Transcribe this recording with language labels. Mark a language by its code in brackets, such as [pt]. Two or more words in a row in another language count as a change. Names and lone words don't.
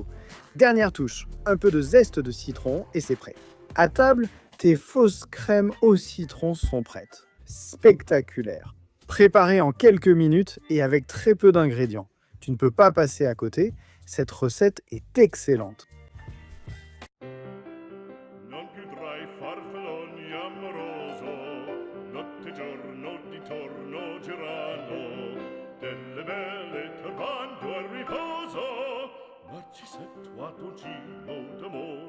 [fr] Dernière touche, un peu de zeste de citron et c'est prêt. À table, tes fausses crèmes au citron sont prêtes. Spectaculaire. Préparées en quelques minutes et avec très peu d'ingrédients. Tu ne peux pas passer à côté, cette recette est excellente. [it] Non più tra i farfalloni amoroso, notte e giorno di torno girano, delle belle turbando al riposo, Narcisetto Adolgino d'amor.